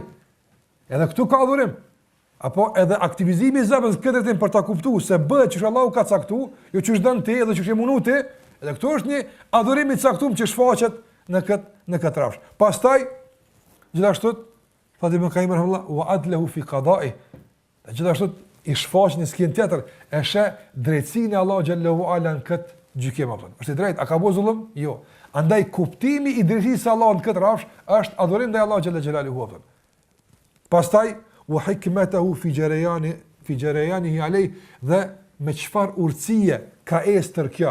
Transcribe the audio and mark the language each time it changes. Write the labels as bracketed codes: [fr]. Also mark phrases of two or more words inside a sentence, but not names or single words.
[sq] Edhe këtu ka adhurim. Apo edhe aktivizimi i zemrës këtë tim për ta kuptuar se bëhet çush Allahu ka caktuar, jo çush don ti edhe çush e mundu ti. Edhe këtu është një adhurim i caktuar që shfaqet në këtë rrafsh. Pastaj gjithashtu thotë Ibn Qayyim [ar] رحمه الله وعدله في قضائه. [sq] Gjithashtu i shfaq një skenë tjetër, e sheh drejtsinë e Allahu [ar] جل علا [sq] në këtë gjykim apo. Është i drejtë, a ka bëu zullum? Jo. Andaj kuptimi i drejtësisë së Allahut në këtë rrafsh është adhurim ndaj Allahut [ar] جل جلاله [sq] apo. Pastaj [ar] وحكمته في جريانه عليه, [sq] dhe me çfarë urtësie ka estër kjo.